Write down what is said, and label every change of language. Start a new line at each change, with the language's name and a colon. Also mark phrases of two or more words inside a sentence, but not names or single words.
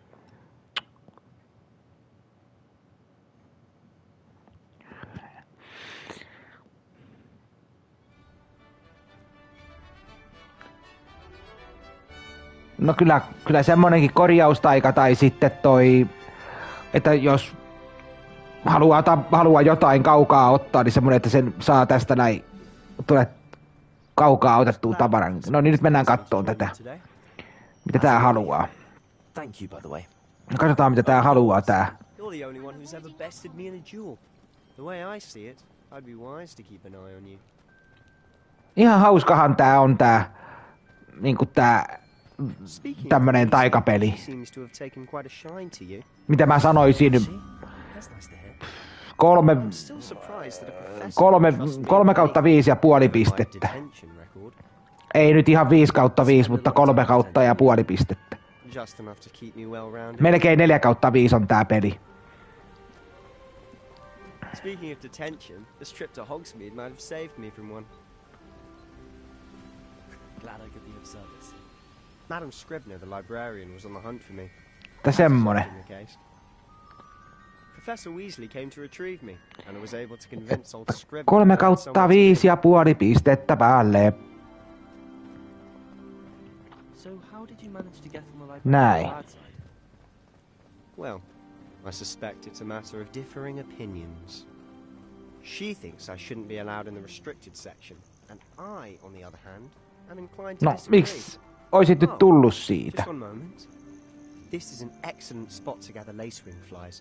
Finnish: No kyllä semmonenkin korjaustaika tai sitten toi, että jos haluaa jotain kaukaa ottaa, niin semmonen, että sen saa tästä näin, tulee kaukaa otettua tavaran. No niin, nyt mennään kattoon tätä. Mitä tää haluaa.
English: Thank you, by the way.
Finnish: Katsotaan, mitä tää haluaa tää.
English: You're the only one who's ever bested me in a duel. The way I see it, I'd be wise to keep an eye on you.
Finnish: Ihan hauskahan tää on tää, niinku tää tämmönen taikapeli. Mitä mä sanoisin? 3/5,5 pistettä. Ei nyt ihan 5/5, mutta 3/5 pistettä. Melkein 4/5 on tää peli.
English: Speaking of detention, this trip to Hogsmeade might have saved me from one. Glad I could be of service. Madam Scribner, the librarian, was on the hunt for me.
Finnish: Tää semmonen.
English: Professor Weasley came to retrieve me, and I was able to convince old Scribner.
Finnish: 3/5,5 pistettä päälle.
English: So how did you manage to get on the
Finnish: Näin.
English: library side? Well, I suspect it's a matter of differing opinions. She thinks I shouldn't be allowed in the restricted section, and I, on the other hand, am inclined to
Finnish: No,
English: disagree.
Finnish: miksi oisit nyt tullut siitä?
English: Just one moment. This is an excellent spot to gather lacewing flies.